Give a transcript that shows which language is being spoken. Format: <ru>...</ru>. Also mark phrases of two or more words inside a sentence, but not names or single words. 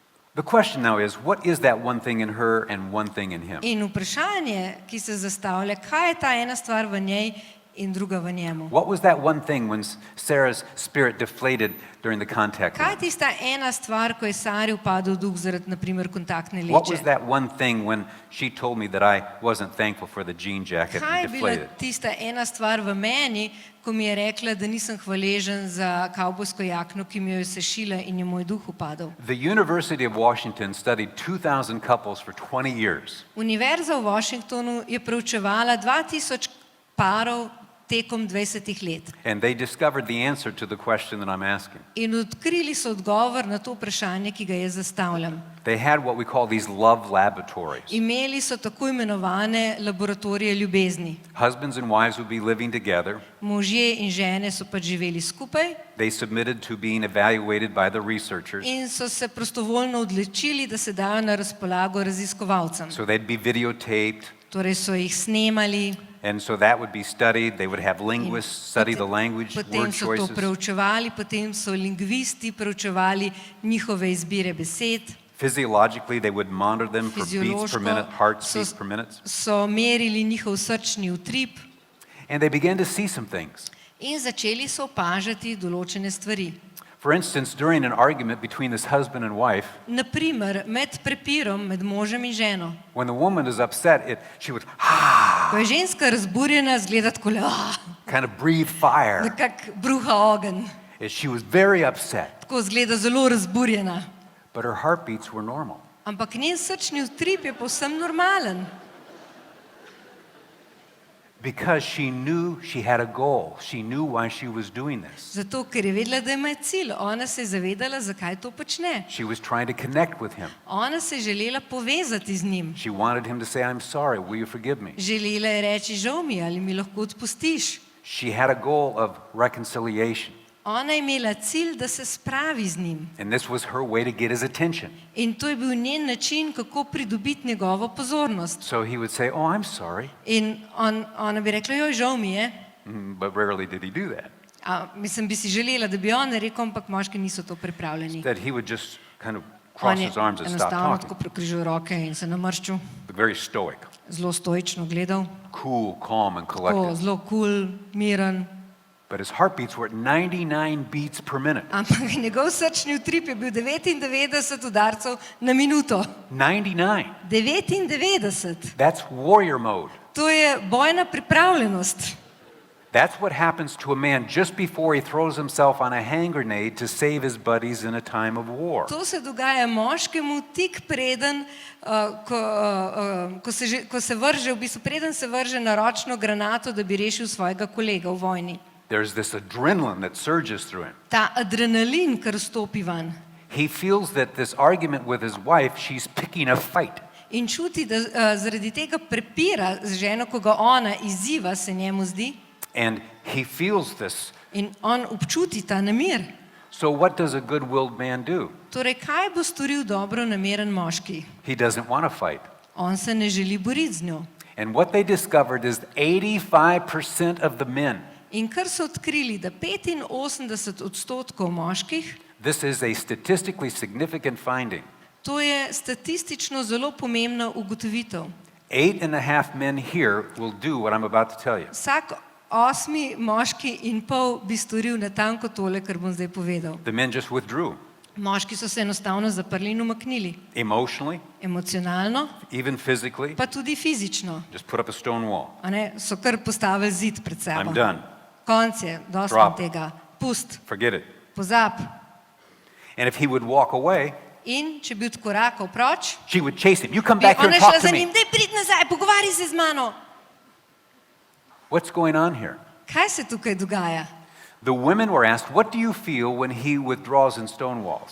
<en>The question now is, what is that one thing in her and one thing in him?</en> <sl>In vprašanje, ki se zastavlja, kaj je ta ena stvar v njej in druga v njemu?</sl> <en>What was that one thing when Sarah's spirit deflated during the contact</en> <sl>Kaj je</sl> <en>room?</en> <sl>tista ena stvar, ko je Sari upadel duh zaradi, na primer, kontaktne</sl> <en>What was</en> <sl>leče?</sl> <en>that one thing when she told me that I wasn't thankful for the jean jacket</en> <sl>Kaj je</sl> <en>and</en> <sl>bila</sl> <en>deflated?</en> <sl>tista ena stvar v meni, ko mi je rekla, da nisem hvaležen za kavbojsko jakno, ki mi jo je sešila in je moj duh upadel?</sl> <en>The University of Washington studied 2,000 couples for 20 years.</en> <sl>Univerza v Washingtonu je preučevala 2000 parov tekom 20 let.</sl> <en>And they discovered the answer to the question that I'm asking.</en> <sl>In odkrili so odgovor na to vprašanje, ki ga jaz zastavljam.</sl> <en>They had what we call these love laboratories.</en> <sl>Imeli so tako imenovane laboratorije ljubezni.</sl> <en>Husbands and wives would be living together.</en> <sl>Možje in žene so pač živeli skupaj</sl> <en>They submitted to being evaluated by the researchers.</en> <sl>in so se prostovoljno odločili, da se dajo na razpolago raziskovalcem.</sl> <en>So they'd be videotaped,</en> <sl>Torej so jih snemali,</sl> <en>and so that would be studied. They would have linguists study the language,</en> <sl>potem</sl> <en>word</en> <sl>so to</sl> <en>choices.</en> <sl>preučevali, potem so lingvisti preučevali njihove izbire besed.</sl> <en>Physiologically, they would monitor them for beats per minute, heart</en> <sl>so,</sl> <en>beats per minute.</en> <sl>so merili njihov srčni utrip</sl> <en>And they began to see some things.</en> <sl>in začeli so opažati določene stvari.</sl> <en>For instance, during an argument between this husband and wife,</en> <sl>Na primer, med prepirom med možem in ženo.</sl> <en>when the woman is upset, she would</en> <sl>Ko je ženska razburjena, zgleda tako,</sl> <en>kind of breathe fire.</en> <sl>nekako bruha ogenj.</sl> <en>She was very upset,</en> <sl>Tako zgleda zelo razburjena.</sl> <en>but her heartbeats were normal.</en> <sl>Ampak njen srčni utrip je povsem normalen.</sl> <en>Because she knew she had a goal. She knew why she was doing this.</en> <sl>Zato, ker je vedela, da ima cilj. Ona se je zavedala, zakaj to počne.</sl> <en>She was trying to connect with him.</en> <sl>Ona se je želela povezati z njim.</sl> <en>She wanted him to say, I'm sorry, will you forgive me?</en> <sl>Želela je reči, žal mi, ali mi lahko odpustiš.</sl> <en>She had a goal of reconciliation.</en> <sl>Ona je imela cilj, da se spravi z njim.</sl> <en>And this was her way to get his attention.</en> <sl>In to je bil njen način, kako pridobiti njegovo pozornost.</sl> <en>So he would say, oh, I'm sorry.</en> <sl>In ona bi rekla, joj, žal mi je.</sl> <en>But rarely did he do that.</en> <sl>Mislim, bi si želela, da bi on rekel, ampak moški niso to pripravljeni.</sl> <en>That he would just kind of</en> <sl>On</sl> <en>cross</en> <sl>je</sl> <en>his arms and stop</en> <sl>enostavno tako</sl> <en>talking.</en> <sl>prekrižal roke in se namrščil,</sl> <en>But very stoic,</en> <sl>zelo stoično gledal,</sl> <en>cool, calm, and</en> <sl>tako</sl> <en>collected.</en> <sl>zelo cool, miren.</sl> <en>But his heartbeats were at 99 beats per minute.</en> <sl>Ampak njegov srčni utrip je bil 99 udarcev na minuto. 99. 99.</sl> <en>That's warrior mode.</en> <sl>To je bojna pripravljenost.</sl> <en>That's what happens to a man just before he throws himself on a hand grenade to save his buddies in a time of war.</en> <sl>To se dogaja moškemu tik preden, ko se vrže, v bistvu preden se vrže na ročno granato, da bi rešil svojega kolega v vojni.</sl> <en>There's this adrenaline that surges through him.</en> <sl>Ta adrenalin, kar stopi van.</sl> <en>He feels that this argument with his wife, she's picking a fight.</en> <sl>In čuti, da zaradi tega prepira z ženo, ko ga ona izziva, se njemu zdi,</sl> <en>And he feels this.</en> <sl>in on občuti ta nemir.</sl> <en>So what does a good-willed man do?</en> <sl>Torej, kaj bo storil dobro nameren moški?</sl> <en>He doesn't want to fight.</en> <sl>On se ne želi boriti z njo.</sl> <en>And what they discovered is 85% of the men,</en> <sl>In kar so odkrili, da 85% moških,</sl> <en>this is a statistically significant finding.</en> <sl>to je statistično zelo pomembna ugotovitev.</sl> <en>8.5 men here will do what I'm about to tell you.</en> <sl>Vsak 8. moški in pol bi storil natanko tole, kar bom zdaj povedal.</sl> <en>The men just withdrew.</en> <sl>Moški so se enostavno zaprli in umaknili.</sl> <en>Emotionally,</en> <sl>Emocionalno,</sl> <en>even physically,</en> <sl>pa tudi fizično.</sl> <en>just put up a stone wall.</en> <sl>A ne, so kar postavili zid pred sabo.</sl> <en>I'm done.</en> <sl>Konc je, dosti</sl> <en>Drop.</en> <sl>tega. Pust,</sl> <en>Forget it.</en> <sl>pozab.</sl> <en>And if he would walk away,</en> <sl>In če bi odkorakal proč,</sl> <en>she would chase him. You come</en> <sl>bi</sl> <en>back here</en> <sl>ona</sl> <en>and</en> <sl>šla</sl> <en>talk</en> <sl>za</sl> <en>to</en> <sl>njim,</sl> <en>me.</en> <sl>daj prid nazaj, pogovarjaj se z mano.</sl> <en>What's going on here?</en> <sl>Kaj se tukaj dogaja?</sl> <en>The women were asked, what do you feel when he withdraws in stone walls?</en>